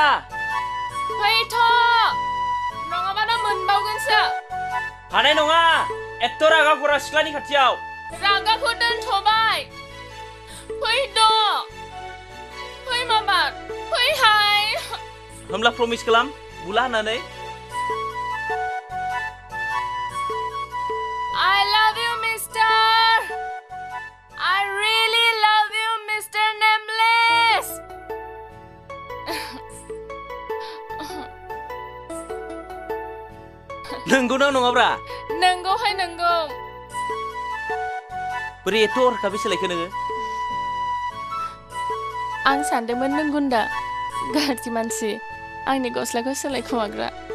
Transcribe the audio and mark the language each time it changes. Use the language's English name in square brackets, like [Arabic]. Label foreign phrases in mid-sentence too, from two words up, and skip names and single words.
[Bodo] फैथ'। नङाबा दा मोनबावगोनसो। हानाय नङा। एत्त रागा खरा सिख्लानि खाथियाव। रागाखौ दोनथ'बाय। फैद'। फै मामा। फैहाय। होमब्ला प्रमिस खालाम बुला होननानै। [English] I love you, mister. I really love you, Mr. Nameless. [Bodo] नंगौना नङाब्रा? नंगौहाय नंगौ। बोरै एत्त हरखाबै सोलायखो नोङो? आं सानदोंमोन नों गुन्दा गाज्रि मानसि आंनि गस्लाखौ सोलायखुमाग्रा।